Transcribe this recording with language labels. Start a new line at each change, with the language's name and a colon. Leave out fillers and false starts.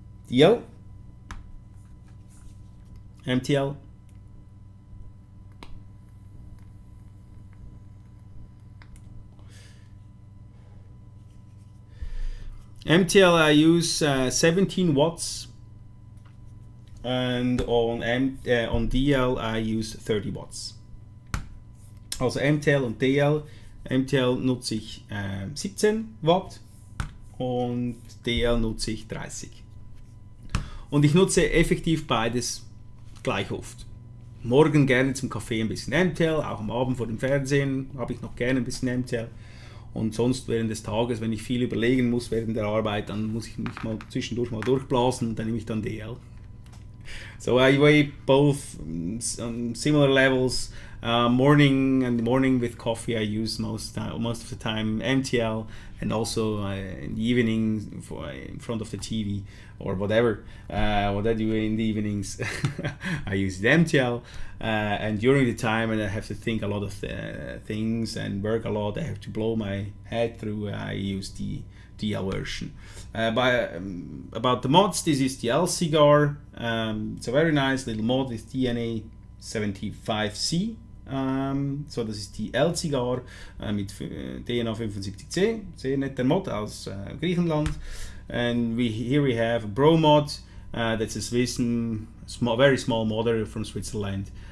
English: DL, MTL, MTL I use 17 watts, and on DL I use 30 watts.
German: Also MTL und DL. MTL nutze ich 17 Watt und DL nutze ich 30. Und ich nutze effektiv beides gleich oft. Morgen gerne zum Kaffee ein bisschen MTL, auch am Abend vor dem Fernsehen habe ich noch gerne ein bisschen MTL. Und sonst während des Tages, wenn ich viel überlegen muss während der Arbeit, dann muss ich mich mal zwischendurch mal durchblasen und dann nehme ich dann DL.
English: So I vape both on similar levels. Morning with coffee I use most of the time MTL, and also in the evening in front of the TV or whatever what I do in the evenings I use the MTL, and during the time when I have to think a lot of things and work a lot, I have to blow my head through, I use the DL version. About the mods, this is the L cigar. It's a very nice little mod with DNA 75C.
German: So das ist die L-Zigar mit DNA 75C, sehr netter Mod aus Griechenland.
English: And here we have a Bro mod, that's a Swiss, very small modder from Switzerland.